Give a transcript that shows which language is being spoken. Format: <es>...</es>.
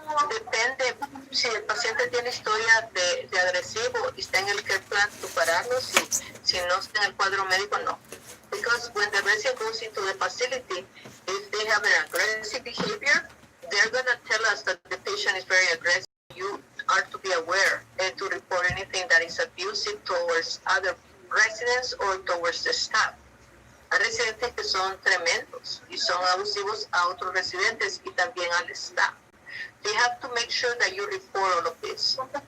<es>Depende si el paciente tiene historia de agresivo y está en el care plan, tú pararlo, si no está en el cuadro médico, no.</es> <en>Because when the resident goes into the facility, if they have an aggressive behavior, they're going to tell us that the patient is very aggressive. You are to be aware and to report anything that is abusive towards other residents or towards the staff.</en> <es>Hay residentes que son tremendos y son abusivos a otros residentes y también al staff.</es> <en>They have to make sure that you report all of this.</en>